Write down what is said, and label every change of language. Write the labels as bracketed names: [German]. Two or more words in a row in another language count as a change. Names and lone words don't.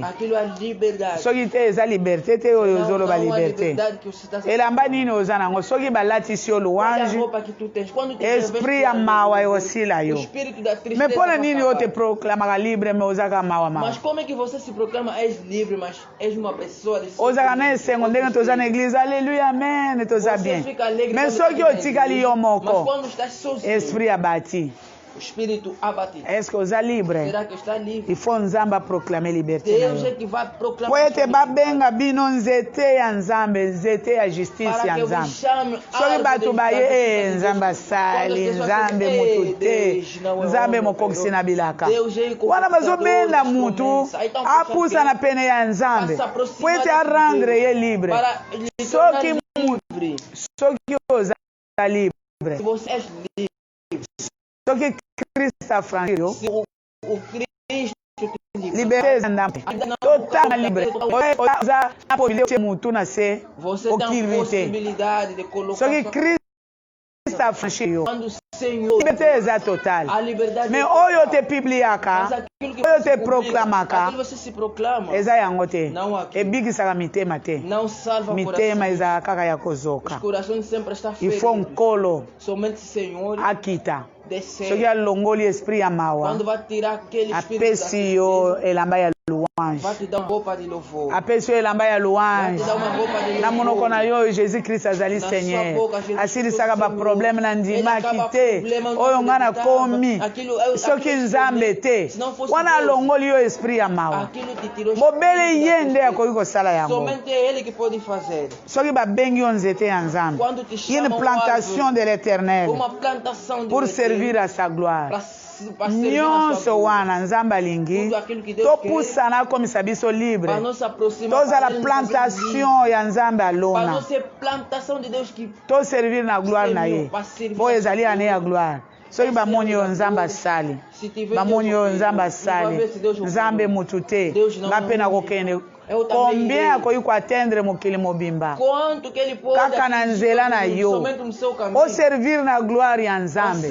[Portuguese] Aquilo é liberdade. [Lingala] Soki te eza liberté te oyo ozoloba liberté. Elamba nini oza nango soki balatisi yo louange. Esprit ya mawa ekosila yo. Mais mpona nini oyo te proclamaka libre me ozaka mawa mawa. [Portuguese] Mas como é que você se proclama és livre mas és uma pessoa de. [Lingala] Ozaka na esengo ndenge toza na église alléluia amen toza bien. Mais soki otikali yo moko. Esprit abati. [Portuguese] O espírito abatido. [French] Est-ce que [Lingala] oza libre? [Portuguese] Será que está livre? [French] Il faut nzambe proclamer liberté. [Portuguese] Deus é que vai proclamar. [Lingala] Po ete babenga bino nzete ya nzambe, nzete ya justice ya nzambe. Soki bato baye nzambe asali, nzambe mutu te, nzambe mokokisi na bilaka. Wana bazobenda mutu apusa na pene ya nzambe. Po ete arendre ye libre. Soki oza libre. [Portuguese] Você é livre. [Lingala] Soki Christ afranchir yo. [Portuguese] O Cristo [French] liberté ndambe. Total libre. [Lingala] Oza na possibilité mutu na se. [Portuguese] Você tem a possibilidade de colocar. [Lingala] Soki Christ Christ a franchi yo. [French] Liberté est totale. [Lingala] Mais oyo te publiaka, oyo te proclamaka, eza yango te. Ebikisaka mitema te. Mitema eza kaka ya kozoka. [French] Il faut [Lingala] nkolo akita. Soki alongoli esprit ya mawa, apesi yo elamba ya louange. Apesi yo elamba ya louange. Na monoko na yo Jésus Christ azali Seigneur. Asilisaka ba problème na ndimaki te. Oyo nga na komi. Soki nzambe te. Wana alongoli yo esprit ya mawa. Bobele ye nde akoki kosala yango. Soki babengi yo nzete ya nzambe. [French] Une plantation de l'Éternel pour servir à sa gloire. [Lingala] Nyonso wana nzambe alingi topusana komisa biso libre tozala plantation ya nzambe alona toservir na gloire na ye po ezali ane ya gloire. Soki bamoni yo nzambe asali bamoni yo nzambe asali nzambe mutu te nga mpe na kokende combien akoki koatteindre mokili mobimba kaka na nzela na yo oservir na gloire ya nzambe.